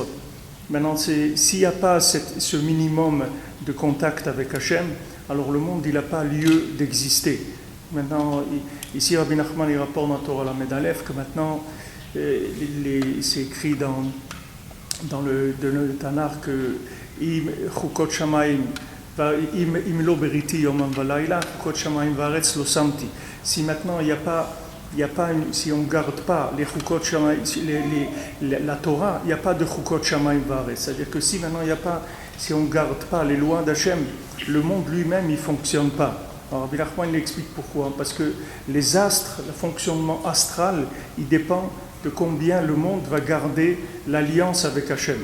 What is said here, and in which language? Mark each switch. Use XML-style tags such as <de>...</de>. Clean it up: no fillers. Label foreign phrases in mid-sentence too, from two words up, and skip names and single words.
<fr>Maintenant, s'il n'y a pas ce minimum de contact avec Hachem, alors le monde, il n'a pas lieu d'exister. Maintenant, ici, Rabbi Nachman, il rapporte dans Torah Lamed Aleph que maintenant, c'est écrit dans le Tanakh que</fr> <he>אם חקות שמים, אם לא בריתי יומם ולילה, חקות שמים וארץ לא שמתי.</he> <fr>Si maintenant, si on ne garde pas les</fr> <he>חקות שמים,</he> <fr>la Torah, il n'y a pas de</fr> <he>חקות שמים וארץ.</he> <fr>C'est-à-dire que si on ne garde pas les lois d'Hachem, le monde lui-même, il ne fonctionne pas. Alors, Rabbi Nachman, il explique pourquoi. Parce que les astres, le fonctionnement astral, il dépend de combien le monde va garder l'alliance avec Hachem.</fr>